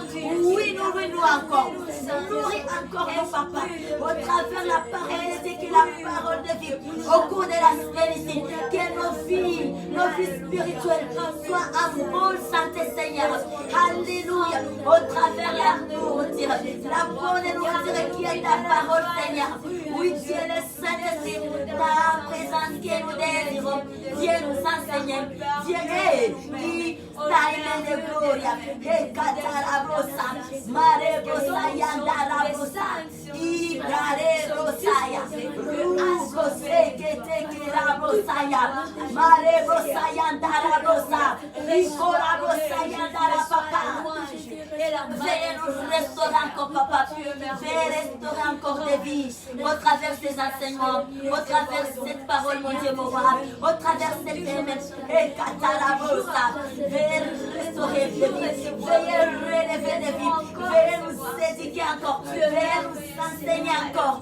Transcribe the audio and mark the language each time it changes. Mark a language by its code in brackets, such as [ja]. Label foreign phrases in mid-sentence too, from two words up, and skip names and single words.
[fr] Oui, nourris-nous encore. Nourris encore nos papas au travers de la parole de Dieu, que la parole de vie au cours de la semaine ici, que nos vies spirituelles soient en bonne santé, Seigneur. Alléluia. Au travers de la nourriture, la bonne nourriture qui est ta parole, Seigneur. Oui, Dieu le Saint-Esprit, ta présence que nous désirons. Dieu nous enseigne. Dieu est qui taille de gloria. Et catarabosa, marebosa, yandarabosa, igarerosaya, rugose, ketekerabosaya, marebosa, yandarabosa, rikorabosa, yandarapapa. Veuillez nous restaurer encore, Papa. Veuillez restaurer encore des vies au travers ces enseignements, au travers cette parole, mon Dieu, mon roi, au travers cette thème. Et catarabosa, veuillez restaurer des vies, veuillez relever des vies, veuillez nous éduquer encore, veuillez nous enseigner encore.